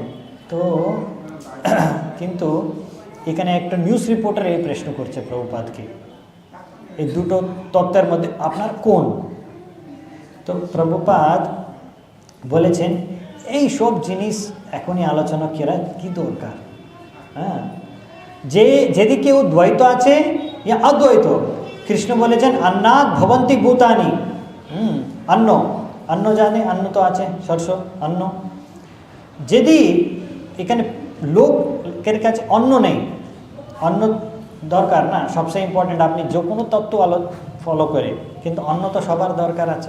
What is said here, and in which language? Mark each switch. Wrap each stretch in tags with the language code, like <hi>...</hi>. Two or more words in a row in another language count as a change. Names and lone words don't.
<bn>তো কিন্তু এখানে একটা নিউজ রিপোর্টার এই প্রশ্ন করছে প্রভুপাদকে এই দুটো তত্ত্বের মধ্যে আপনার কোন? তো প্রভুপাদ বলেছেন এই সব জিনিস এখনই আলোচনা করা কি দরকার? হ্যাঁ, যেদিকে ও দ্বৈত আছে ইয়া অদ্বৈত, কৃষ্ণ বলেছেন</bn> <sa>अन्नात् भवन्ति भूतानि।</sa> <bn>অন্ন জানে, অন্ন তো আছে, শস্য অন্ন। যদি এখানে লোকের কাছে অন্ন নেই, অন্ন দরকার না, সবচেয়ে ইম্পর্টেন্ট আপনি যে কোনো তত্ত্ব ফলো করে, কিন্তু অন্ন তো সবার দরকার আছে।</bn>